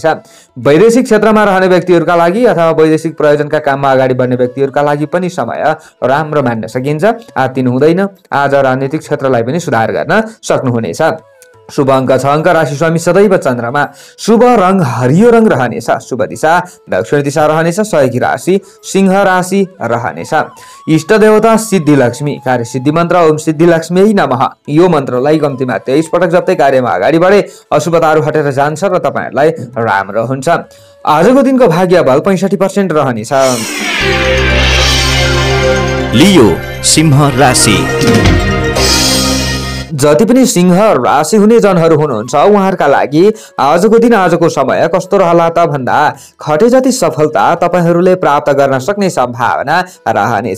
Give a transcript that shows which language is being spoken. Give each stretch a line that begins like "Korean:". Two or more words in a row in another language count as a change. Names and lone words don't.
Nepali: वैदेशिक क्षेत्रमा रहने व्यक्तिहरूका लागि अथवा वैदेशिक प्रयोजनका काममा अगाडि बढ्ने व्यक्तिहरूका लागि पनि समय राम्रो मान्न सकिन्छ। आत्तिनु हुँदैन। आज राजनीतिक क्षेत्रलाई पनि सुधार गर्न सक्नुहुनेछ। शुभ अङ्क 6 अङ्क। राशि स्वामी सदैव चन्द्रमा। शुभ रङ हरियो रङ रहनेछ। शुभ दिशा दक्षिण दिशा रहनेछ। सहयोगी राशि सिंह राशि रहनेछ। इष्ट देवता सिद्धि लक्ष्मी। कार्य सिद्धि मन्त्र
Sanskrit: ओम सिद्धि लक्ष्मी नमः।
Nepali: यो मन्त्रलाई कम्तीमा 23 पटक जप्दै कार्यमा अगाडि बढे अशुभताहरू हटेर जान्छ र तपाईहरुलाई राम्रो हुन्छ। आजको दिनको भाग्य बल 65% रहनेछ। लियो सिंह राशि। जति पनि सिंह राशि हुने जनहरू हुनुहुन्छ उहाँहरूका लागि आजको दिन आजको समय कस्तो रहला त भन्दा खटे जति सफलता तपाईहरूले प्राप्त गर्न सक्ने सम्भावना रहनेछ।